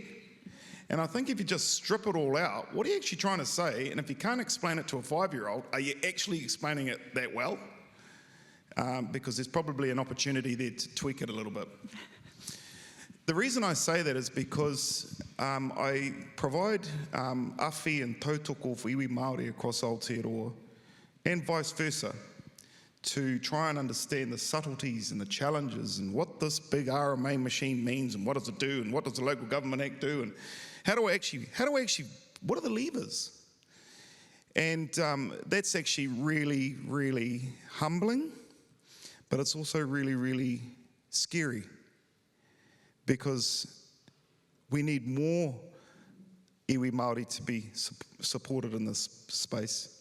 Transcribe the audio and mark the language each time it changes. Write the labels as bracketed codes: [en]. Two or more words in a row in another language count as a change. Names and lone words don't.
[en] And I think if you just strip it all out, what are you actually trying to say? And if you can't explain it to a 5-year-old, are you actually explaining it that well? Because there's probably an opportunity there to tweak it a little bit. The reason I say that is because I provide awhi and tautoko for [mi] iwi Māori [en] across Aotearoa, and vice versa, to try and understand the subtleties and the challenges and what this big RMA machine means and what does it do and what does the Local Government Act do and what are the levers? And that's actually really, really humbling, but it's also really, really scary, because we need more [mi] iwi Māori [en] to be supported in this space.